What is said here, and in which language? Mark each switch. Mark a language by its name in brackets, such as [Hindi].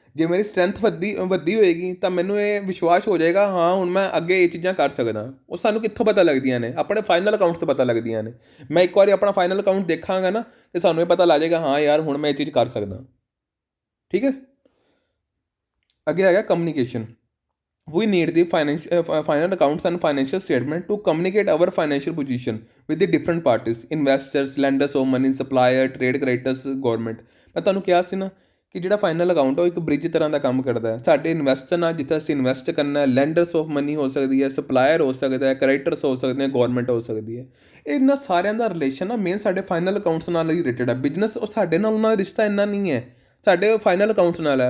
[Punjabi] ਜੇ ਮੇਰੀ ਸਟਰੈਂਥ ਵੱਧਦੀ ਹੋਏਗੀ ਤਾਂ ਮੈਨੂੰ ਇਹ ਵਿਸ਼ਵਾਸ ਹੋ ਜਾਏਗਾ, ਹਾਂ ਹੁਣ ਮੈਂ ਅੱਗੇ ਇਹ ਚੀਜ਼ਾਂ ਕਰ ਸਕਦਾ। ਉਹ ਸਾਨੂੰ ਕਿੱਥੋਂ ਪਤਾ ਲੱਗਦੀਆਂ ਨੇ? ਆਪਣੇ ਫਾਈਨਲ ਅਕਾਊਂਟਸ ਤੋਂ ਪਤਾ ਲੱਗਦੀਆਂ ਨੇ। ਮੈਂ ਇੱਕ ਵਾਰੀ ਆਪਣਾ ਫਾਈਨਲ ਅਕਾਊਂਟ ਦੇਖਾਂਗਾ ਨਾ ਅਤੇ ਸਾਨੂੰ ਇਹ ਪਤਾ ਲੱਗ ਜਾਏਗਾ, ਹਾਂ ਯਾਰ ਹੁਣ ਮੈਂ ਇਹ ਚੀਜ਼ ਕਰ ਸਕਦਾ। ਠੀਕ ਹੈ, ਅੱਗੇ ਹੈਗਾ communication. [English] We need the final accounts and financial statement to communicate our financial position with the different parties, investors, lenders of money, supplier, trade creditors, government। [Punjabi] ਮੈਂ ਤੁਹਾਨੂੰ ਕਿਹਾ ਸੀ ਨਾ ਕਿ ਜਿਹੜਾ ਫਾਈਨਲ ਅਕਾਊਂਟ ਉਹ ਇੱਕ ਬ੍ਰਿਜ ਤਰ੍ਹਾਂ ਦਾ ਕੰਮ ਕਰਦਾ ਹੈ। ਸਾਡੇ ਇਨਵੈਸਟਰ ਨਾਲ ਜਿੱਥੇ ਅਸੀਂ ਇਨਵੈਸਟ ਕਰਨਾ ਹੈ, ਲੈਂਡਰਸ ਆਫ ਮਨੀ ਹੋ ਸਕਦੀ ਹੈ, ਸਪਲਾਇਰ ਹੋ ਸਕਦਾ ਹੈ, ਕ੍ਰੈਡੀਟਰਸ ਹੋ ਸਕਦੇ ਨੇ, ਗਵਰਨਮੈਂਟ ਹੋ ਸਕਦੀ ਹੈ। ਇਹਨਾਂ ਸਾਰਿਆਂ ਦਾ ਰਿਲੇਸ਼ਨ ਨਾ ਮੇਨ ਸਾਡੇ ਫਾਈਨਲ ਅਕਾਊਂਟਸ ਨਾਲ ਹੀ ਰਿਲੇਟਡ ਹੈ। ਬਿਜ਼ਨਸ ਉਹ ਸਾਡੇ ਨਾਲ ਉਹਨਾਂ ਦਾ ਰਿਸ਼ਤਾ ਇੰਨਾ ਨਹੀਂ ਹੈ, ਸਾਡੇ ਫਾਈਨਲ ਅਕਾਊਂਟਸ ਨਾਲ ਹੈ।